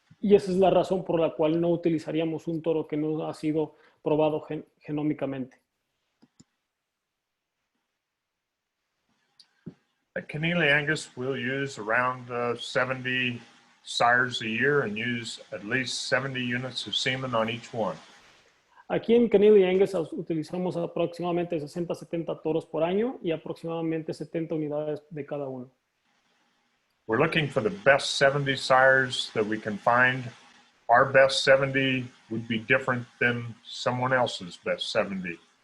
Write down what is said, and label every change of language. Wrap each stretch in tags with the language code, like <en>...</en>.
<es>Y esa es la razón por la cual no utilizaríamos un toro que no ha sido probado genómicamente.</es> <en>At Connealy Angus, we'll use around 70 sires a year and use at least 70 units of semen on each one.</en> <es>Aquí en Connealy Angus utilizamos aproximadamente 60-70 toros por año y aproximadamente 70 unidades de cada uno.</es> <en>We're looking for the best 70 sires that we can find. Our best 70 would be different than someone else's best 70.</en>